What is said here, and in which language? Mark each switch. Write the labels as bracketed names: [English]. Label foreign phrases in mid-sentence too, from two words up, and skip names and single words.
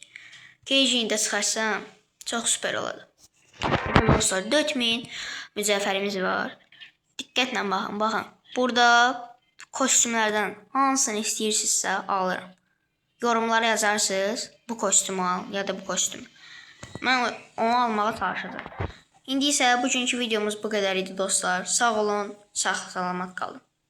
[Turkish] Kenji'yi de çıkarsam çok süper olurdu. Dostlar 4.000 mücevherimiz var. Dikkatle bakın. [Azerbaijani] Burada kostümlerden hansını istəyirsinizsə alırım. [Turkish] Yorumlara yazarsınız bu kostümü al ya da bu kostümü. Ben onu almağa çalışacağım. [Azerbaijani] İndi isə bugünkü videomuz bu qədər idi dostlar. Sağ olun, sağ salamat qalın.